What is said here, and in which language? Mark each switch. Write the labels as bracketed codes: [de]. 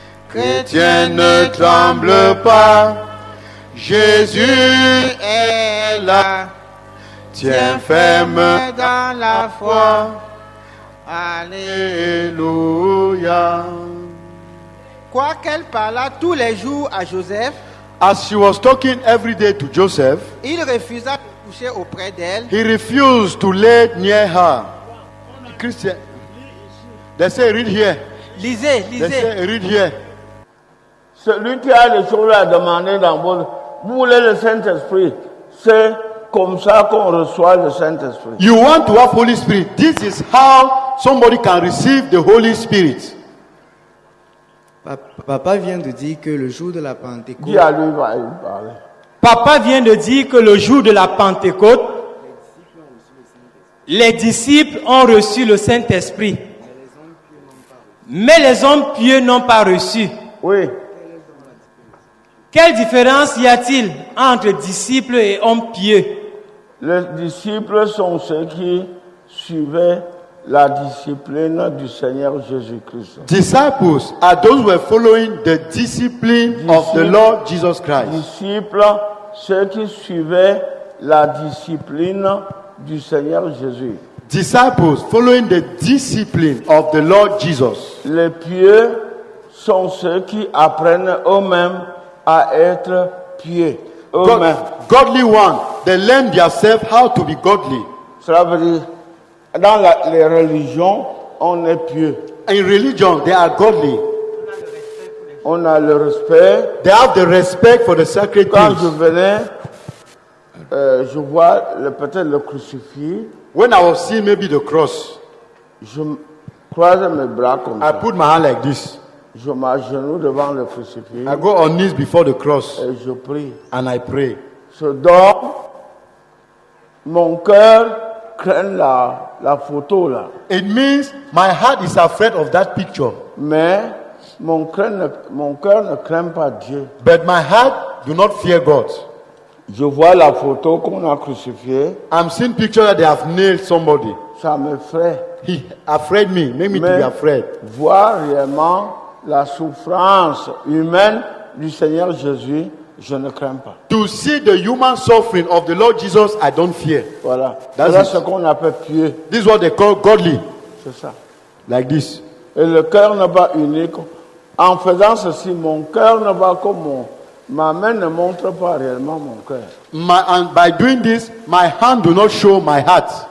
[fr] Chrétien, ne tremble pas. Jésus est là. Tiens ferme dans la foi. Allez. Alléluia. Quoiqu'elle parlât tous les jours à Joseph, [en] As she was talking every day to Joseph, [fr] il refusa de coucher auprès d'elle. [en] he refused to lay near her. Christian, they say read here. [fr] Lisez, [en] They [fr] lisez. [en] say read here. [fr] Celui qui a des choses à demander dans votre... Vous voulez le Saint-Esprit. C'est comme ça qu'on reçoit le Saint-Esprit. [en] You want to have Holy Spirit. This is how somebody can receive the Holy Spirit. [fr] Papa vient de dire que le jour de la Pentecôte, Dis à lui, va lui parler. Papa vient de dire que le jour de la Pentecôte, les disciples ont reçu le Saint-Esprit. Mais les hommes pieux n'ont pas reçu. Oui. Quelle différence y a-t-il entre disciples et hommes pieux? Les disciples sont ceux qui suivaient la discipline du Seigneur Jésus-Christ. [en] Disciples are those who are following the discipline of the Lord Jesus Christ. [fr] Disciples, ceux qui suivaient la discipline du Seigneur Jésus. [en] Disciples following the discipline of the Lord Jesus. [fr] Les pieux sont ceux qui apprennent eux-mêmes à être pieux. Eux-mêmes. [en] Godly one, they learn themselves how to be godly. [fr] Cela veut dire, dans les religions, on est pieux. [en] In religion, they are godly. [fr] On a le respect. [en] They have the respect for the sacred [fr] Quand je [en] things. [fr] venais, je vois peut-être le crucifix, [en] When I was seeing maybe the cross, [fr] je croise mes bras comme [en] I [fr] ça. [en] put my hand like this. [fr] Je m'agenouille devant le crucifix [en] I go on knees before the cross [fr] et je prie. [en] and I pray. [fr] Je dors, mon cœur craint la photo là. [en] It means my heart is afraid of that picture, [fr] Mais mon cœur ne craint pas Dieu. [en] but my heart do not fear God. [fr] Je vois la photo qu'on a crucifiée, [en] I'm seeing picture that they have nailed somebody. [fr] ça m'effraie. [en] He afraid me, make me to [fr] Mais [en] be afraid. [fr] voir réellement la souffrance humaine du Seigneur Jésus, je ne crains pas. [en] To see the human suffering of the Lord Jesus, I don't fear. [fr] Voilà. [en] That's [fr] Voilà [en] it. [fr] ce qu'on appelle pieux. [en] This is what they call godly, [fr] C'est ça. [en] like this. [fr] Et le cœur n'est pas unique. En faisant ceci, mon cœur ne va comme ma main ne montre pas réellement mon cœur. [en] And by doing this, my hand do not show my heart.